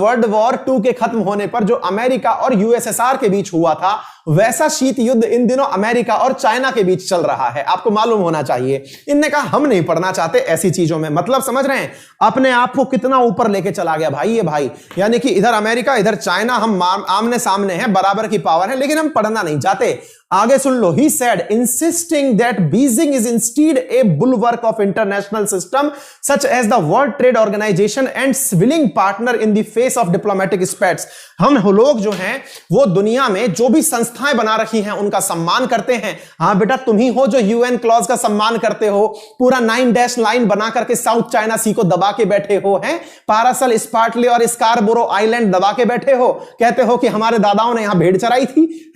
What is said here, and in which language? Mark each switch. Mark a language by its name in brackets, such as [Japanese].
[Hindi] World war 2 के खत्म होने पर जो अमेरिका और यूएसएसआर के बीच हुआ था, वैसा शीत युद्ध इन दिनों अमेरिका और चाइना के बीच चल रहा है, आपको मालूम होना चाहिए। इनने कहा हम नहीं पढ़ना चाहते ऐसी चीजों में। मतलब समझ रहे हैं अपने आप को कितना ऊपर लेके चला गया भाई ये भाई। यानी कि इधर अमेरिका इधर चाइना, हम आमने सामने हैं, बराबर की पावर है, लेकिन हम पढ़ना नहीं चाहते। आगे सुन लो, [English] he said insisting that Beijing is instead a bulwark of international system such as the World Trade Organization and willing partner in the face of diplomatic spats। [Hindi] हम लोग जो हैं वो दुनिया में जो भी संस्थाएं बना रखी हैं उनका सम्मान करते हैं। हां बेटा, तुम ही हो जो यूएन क्लॉज का सम्मान करते हो, पूरा 9 डैश लाइन बना करके साउथ चाइना सी को दबा के बैठे हो, हैं पारासल, स्पार्टले और स्कारबोरो आइलैंड दबा के बैठे हो, कहते हो कि हमारे दादाओं ने यहां भेड़ चराई थी।